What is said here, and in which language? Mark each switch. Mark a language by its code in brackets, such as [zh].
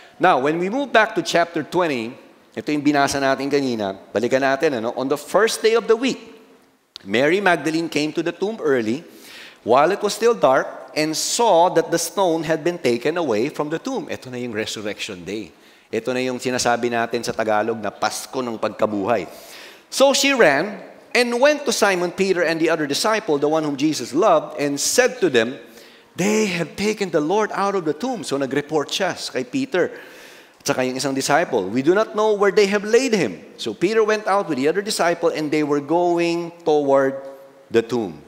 [en] Now, when we move back to chapter 20, [tl] ito yung binasa natin kanina, balikan natin, ano? [en] On the first day of the week, Mary Magdalene came to the tomb early, while it was still dark, and saw that the stone had been taken away from the tomb. [tl] Ito na yung resurrection day. Ito na yung sinasabi natin sa Tagalog na Pasko ng pagkabuhay. [en] So she ran and went to Simon Peter and the other disciple, the one whom Jesus loved, and said to them, they have taken the Lord out of the tomb. [tl] So nag-report siya kay Peter at saka yung isang disciple. [en] We do not know where they have laid him. So Peter went out with the other disciple and they were going toward the tomb.